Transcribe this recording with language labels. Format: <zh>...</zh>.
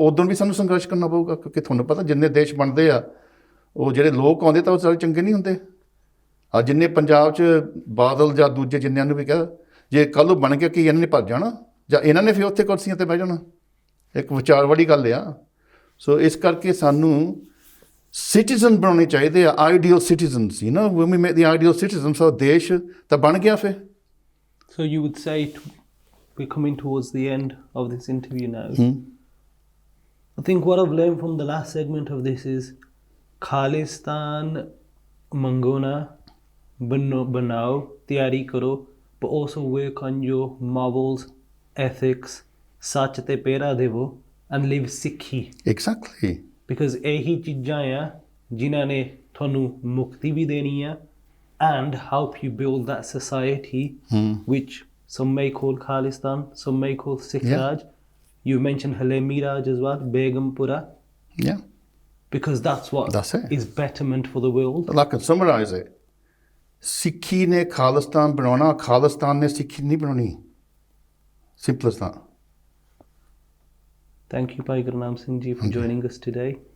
<pa>ਉਦੋਂ ਵੀ ਸਾਨੂੰ ਸੰਘਰਸ਼ ਕਰਨਾ ਪਊਗਾ, ਕਿਉਂਕਿ ਤੁਹਾਨੂੰ ਪਤਾ ਜਿੰਨੇ ਦੇਸ਼ ਬਣਦੇ ਆ, ਉਹ ਜਿਹੜੇ ਲੋਕ ਆਉਂਦੇ ਤਾਂ ਉਹ ਸਾਰੇ ਚੰਗੇ ਨਹੀਂ ਹੁੰਦੇ। ਆ ਜਿੰਨੇ ਪੰਜਾਬ 'ਚ ਬਾਦਲ ਜਾਂ ਦੂਜੇ ਜਿੰਨਿਆਂ ਨੂੰ ਵੀ ਕਿਹਾ, ਜੇ ਕੱਲ੍ਹ ਨੂੰ ਬਣ ਗਿਆ ਕੀ ਇਹਨਾਂ ਨੇ ਭੱਜ ਜਾਣਾ ਜਾਂ ਇਹਨਾਂ ਨੇ ਫਿਰ ਉੱਥੇ ਕੁਰਸੀਆਂ 'ਤੇ ਬਹਿ ਜਾਣਾ? ਇੱਕ ਵਿਚਾਰ ਵਾਲੀ ਗੱਲ ਆ। ਸੋ ਇਸ ਕਰਕੇ ਸਾਨੂੰ ਸਿਟੀਜ਼ਨ ਬਣਾਉਣੇ ਚਾਹੀਦੇ ਆ, ideal citizens.</pa> <en>when we make the ideal citizens, so</en> <pa>ਦੇਸ਼ ਤਾਂ ਬਣ ਗਿਆ ਫਿਰ।</pa> <en>So you would say we're coming towards the end of this interview now. I think what I've learned from the last segment of this is</en> <pa>Khalistan Mangona Banao, tiyari karo,</pa> <en>but also work on your morals, ethics,</en> <pa>sach te pera devo,</pa> <en>and live Sikhi. Exactly. Because</en> <pa>ਇਹੀ ਚੀਜ਼ਾਂ ਆ ਜਿਨ੍ਹਾਂ ਨੇ ਤੁਹਾਨੂੰ ਮੁਕਤੀ ਵੀ ਦੇਣੀ ਆ</pa> <en>and help you build that society which some may call Khalistan, some may call Sikh Raj. You mentioned Halemi Raj as well, Begumpura. Yeah. Because that's it. Is betterment for the world. I can summarize it.</en> <pa>Sikhi ne Khalistan ਬਣਾਉਣਾ, ਖਾਲਿਸਤਾਨ ਨੇ ਸਿੱਖੀ ਨਹੀਂ ਬਣਾਉਣੀ।</pa> <en>Simple as that. Thank you, Bhai Gurnam Singh ji, for joining us today.</en>